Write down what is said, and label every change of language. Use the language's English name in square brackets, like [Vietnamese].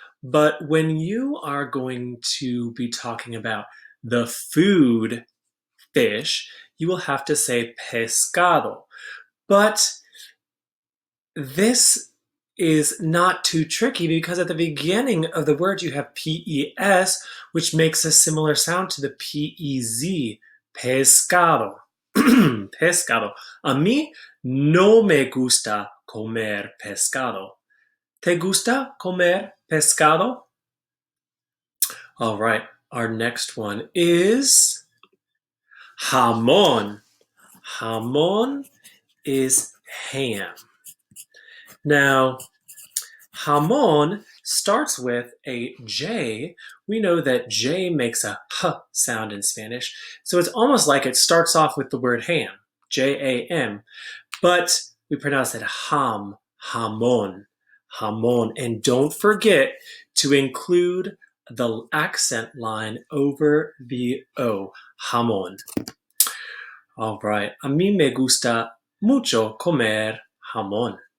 [English] But when you are going to be talking about the food fish, you will have to say pescado. But this is not too tricky because at the beginning of the word you have P-E-S, which makes a similar sound to the P-E-Z, pescado. Pescado. [Spanish] A mí no me gusta comer pescado. ¿Te gusta comer pescado? [English] All right, our next one is jamón. Jamón is ham. Now, jamón starts with a J. We know that J makes a H sound in Spanish, so it's almost like it starts off with the word ham, J-A-M, but we pronounce it ham, jamón, jamón. And don't forget to include the accent line over the O, jamón. All right, [Spanish] a mí me gusta mucho comer jamón.